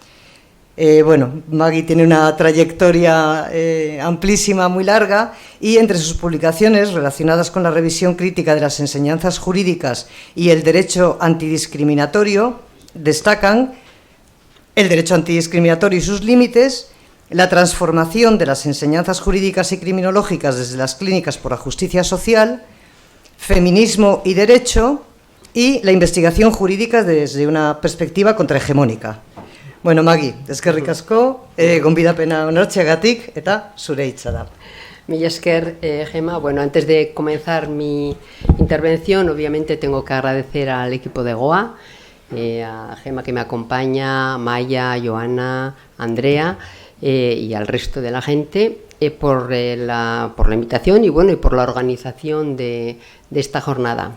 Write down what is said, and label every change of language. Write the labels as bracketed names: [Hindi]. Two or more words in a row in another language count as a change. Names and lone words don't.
[Spanish] Maggie tiene una trayectoria amplísima, muy larga, y entre sus publicaciones relacionadas con la revisión crítica de las enseñanzas jurídicas y el derecho antidiscriminatorio destacan el derecho antidiscriminatorio y sus límites, la transformación de las enseñanzas jurídicas y criminológicas desde las clínicas por la justicia social, feminismo y derecho, y la investigación jurídica desde una perspectiva contrahegemónica. [Basque] Bueno, Maggie, eskerrik asko, gonbidapena onartzeagatik eta zure hitza da. Mila esker, Gema. [Spanish] Bueno, antes de comenzar mi intervención, obviamente tengo que agradecer al equipo de GOA, a Gema que me acompaña, Maya, Joana, Andrea y al resto de la gente por la invitación y por la organización de esta jornada.